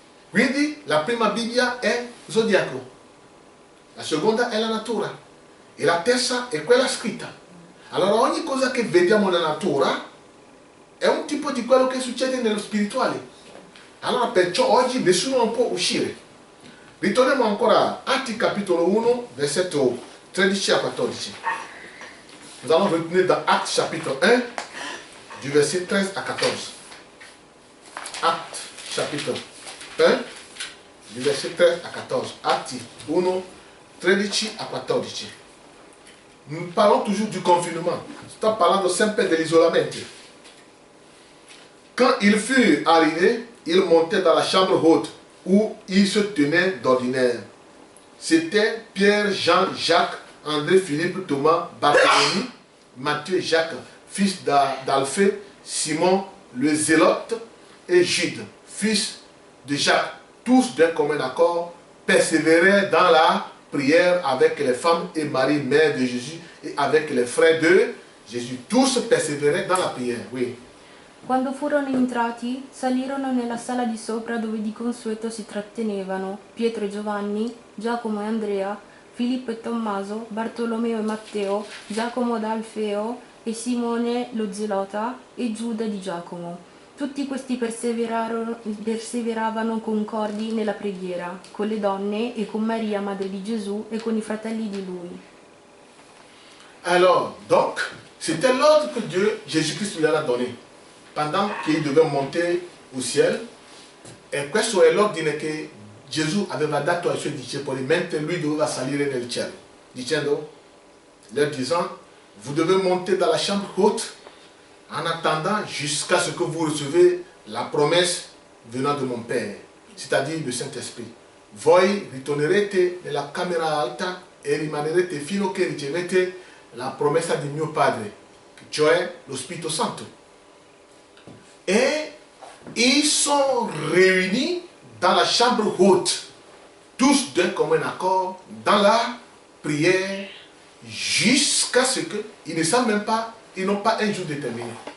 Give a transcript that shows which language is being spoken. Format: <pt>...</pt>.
<it>Quindi la prima Bibbia è zodiaco, la seconda è la natura e la terza è quella scritta. Allora ogni cosa che vediamo nella natura è un tipo di quello che succede nello spirituale. Allora perciò oggi nessuno non può uscire. Ritorniamo ancora a Atti capitolo 1, versetto 13 a 14.</it> <fr>Nous allons retenir dans Actes chapitre 1, du verset 13 à 14. Actes chapitre 1, du verset 13 à 14. Atti 1, 13 à 14. Nous parlons toujours du confinement.</fr> <it>Sto parlando sempre dell'isolamento.</it> <fr>Quand il fut arrivé, il montait dans la chambre haute où il se tenait d'ordinaire. C'était Pierre, Jean, Jacques, André, Philippe, Thomas, Barthélemy, Matthieu, Jacques, fils d'Alphée, Simon, le Zélote, et Jude, fils de Jacques. Tous d'un commun accord persévéraient dans la prière avec les femmes et Marie, mère de Jésus, et avec les frères de Jésus. Tous persévéraient dans la prière, oui.</fr> <it>Quando furono entrati, salirono nella sala di sopra dove di consueto si trattenevano Pietro e Giovanni, Giacomo e Andrea, Filippo e Tommaso, Bartolomeo e Matteo, Giacomo d'Alfeo e Simone lo Zelota e Giuda di Giacomo. Tutti questi perseveravano concordi nella preghiera, con le donne e con Maria, madre di Gesù, e con i fratelli di lui.</it> <fr>Alors, donc, c'était l'ordre que Dieu, Jésus-Christ, lui a donné. Pendant qu'il devait monter au ciel,</fr> <it>e questo è l'ordine che Gesù aveva dato ai suoi discepoli mentre lui doveva salire nel cielo, dicendo,</it> <fr>leur disant, vous devez monter dans la chambre haute en attendant jusqu'à ce que vous recevez la promesse venant de mon Père, c'est-à-dire le Saint-Esprit.</fr> <it>Voi ritornerete nella camera alta e rimanerete fino a che ricevete la promessa di mio Padre, cioè lo Spirito Santo.</it> <fr>Et ils sont réunis dans la chambre haute, tous d'un commun accord, dans la prière, jusqu'à ce qu'ils ne savent même pas, ils n'ont pas un jour déterminé.</fr>